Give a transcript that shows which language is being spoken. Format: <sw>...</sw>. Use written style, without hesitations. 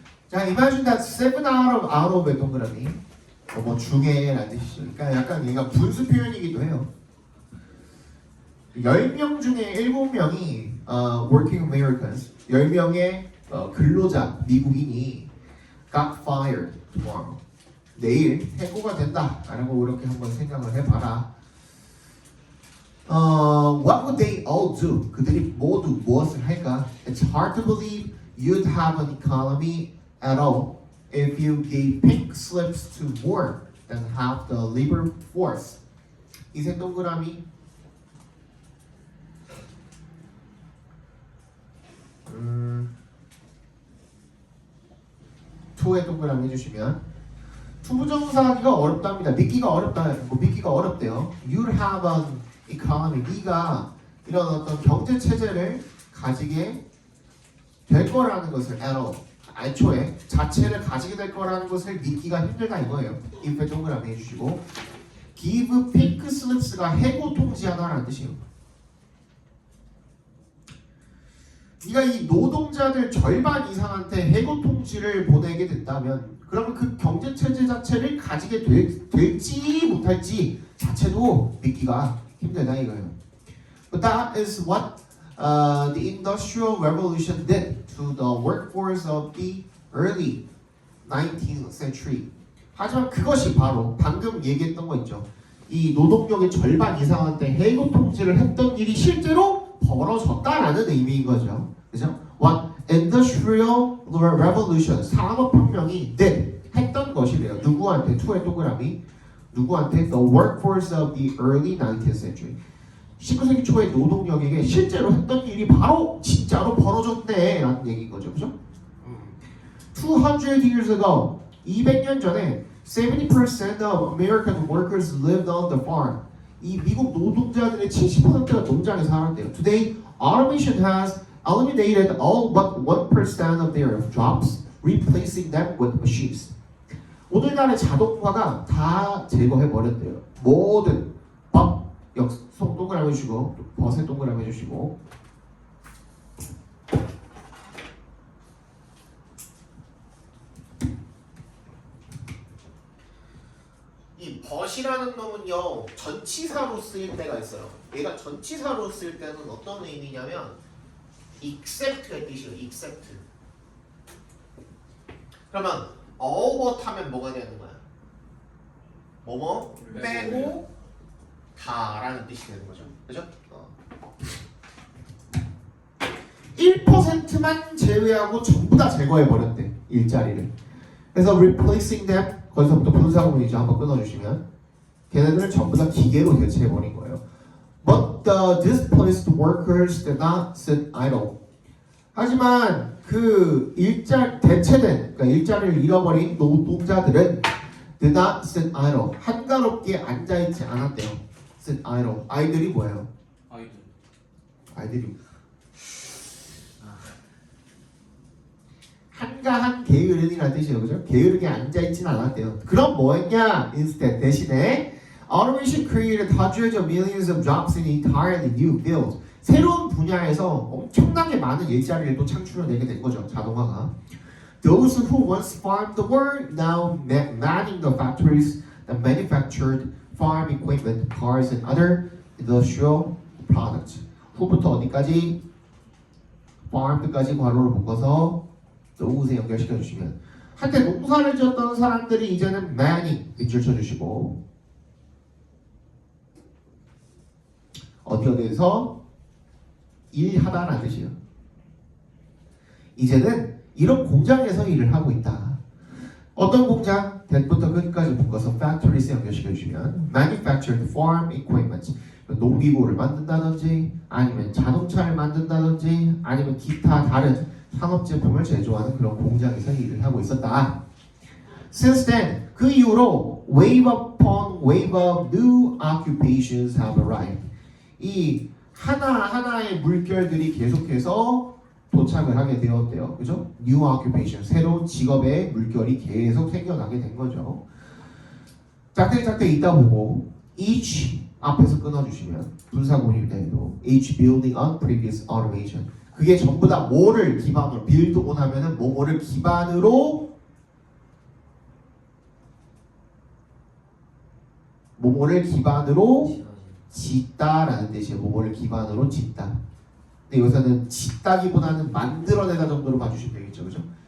<ko>자,</ko> <en>imagine that 7 out of</en> <ko>의 동그라미. 뭐 중에라는 뜻이죠. 그러니까 약간 얘가 분수 표현이기도 해요. 10명 중에 7명이</ko> <en>working Americans,</en> <ko>10명의 근로자 미국인이</ko> <en>got fired tomorrow.</en> <ko>내일 해고가 된다라고 이렇게 한번 생각을 해봐라.</ko> <en>What would they all do?</en> <ko>그들이 모두 무엇을 할까?</ko> <en>It's hard to believe you'd have an economy at all if you gave pink slips to more than half the labor force.</en> <ko>이색 동그라미. 투의 동그라미 해주시면 투부정사하기가 어렵답니다. 믿기가 어렵다. 뭐 믿기가 어렵대요.</ko> <en>You'd have an economy.</en> <ko>네가 이런 어떤 경제 체제를 가지게 될 거라는 것을</ko> <en>at all.</en> <ko>애초에 자체를 가지게 될 거라는 것을 믿기가 힘들다 이거예요. if의 동그라미 해주시고</ko> <en>give pink slips</en> <ko>가 해고 통지하다라는 뜻이에요. 네가 이 노동자들 절반 이상한테 해고 통지를 보내게 된다면 그러면 그 경제 체제 자체를 가지게 될지 못할지 자체도 믿기가 힘들다 이거예요.</ko> <en>But that is what the Industrial Revolution did to the workforce of the early 19th century.</en> <ko>하지만 그것이 바로 방금 얘기했던 거 있죠. 이 노동력의 절반 이상한테 해고 통지를 했던 일이 실제로 벌어졌다라는 의미인 거죠. 그죠?</ko> <en>What Industrial Revolution,</en> <ko>산업혁명이</ko> <en>did,</en> <ko>했던 것이래요. 누구한테? 투의 동그라미. 누구한테?</ko> <en>The workforce of the early 19th century.</en> <ko>19세기 초의 노동력에게 실제로 했던 일이 바로 진짜로 벌어졌네 라는 얘기인 거죠. 그죠?</ko> <en>200 years ago,</en> <ko>200년 전에</ko> <en>70% of American workers lived on the farm.</en> <ko>이 미국 노동자들의 70%가 농장에 살았대요.</ko> <en>Today, automation has eliminated all but 1% of their jobs, replacing them with machines.</en> <ko>오늘날의 자동화가 다 제거해버렸대요. 모든 속 동그라미 해주시고 버섯 동그라미 해주시고 이 벗이라는 놈은요 전치사로 쓰일 때가 있어요. 얘가 전치사로 쓸 때는 어떤 의미냐면 except가 뜻이에요.</ko> <en>except.</en> <ko>그러면 all but 하면 뭐가 되는 거야? 뭐뭐 빼고 다라는 뜻이 되는 거죠. 그죠? 1%만 제외하고 전부 다 제거해 버렸대. 일자리를. 그래서</ko> <en>replacing them</en> <ko>거기서부터 분사구문 이제 한번 끊어주시면 걔네들을 전부 다 기계로 대체해 버린 거예요.</ko> <en>But the displaced workers did not sit idle.</en> <ko>하지만 그 대체된 그러니까 일자리를 잃어버린 노동자들은</ko> <en>did not sit idle.</en> <ko>한가롭게 앉아있지 않았대요.</ko> <en>sit idle.</en> <ko>아이들이 뭐예요? 아이들이 한가한 게으른이라는 뜻이에요. 그죠? 게으르게 앉아있지는 않았대요. 그럼 뭐했냐?</ko> <en>Instead</en> <ko>대신에</ko> <en>automation created hundreds of millions of jobs in entirely new fields.</en> <ko>새로운 분야에서 엄청나게 많은 일자리를 또 창출해내게 된 거죠. 자동화가.</ko> <en>Those who once farmed the world now manning the factories that manufactured farm equipment, cars, and other industrial products.</en> <ko>후부터 어디까지? farm까지 괄호를 묶어서 노우세 연결시켜 주시면 한때 농사를 지었던 사람들이 이제는 manning 밑줄 쳐주시고 어디에서 일하다라는 뜻이에요. 이제는 이런 공장에서 일을 하고 있다. 어떤 공장? 대부터 끝까지 묶어서 factories 연결시켜 주시면</ko> <en>manufactured farm equipment</en> <ko>농기구를 만든다든지 아니면 자동차를 만든다든지 아니면 기타 다른 산업 제품을 제조하는 그런 공장에서 일을 하고 있었다.</ko> <en>Since then</en> <ko>그 이후로</ko> <en>wave upon wave of new occupations have arrived.</en> <ko>이 하나하나의 물결들이 계속해서 도착을 하게 되었대요. 그죠?</ko> <en>new occupation,</en> <ko>새로운 직업의 물결이 계속 생겨나게 된 거죠. 짝대기 있다 보고 each 앞에서 끊어주시면 분사구문입니다.</ko> <en>each building on previous automation.</en> <ko>그게 전부 다 뭐를 기반으로 build on 하면은 뭐를 기반으로 뭐를 기반으로 짓다라는 뜻이에요. 뭐를 기반으로 짓다. 근데 여기서는 짓다기보다는 만들어내다 정도로 봐주시면 되겠죠, 그죠?</ko>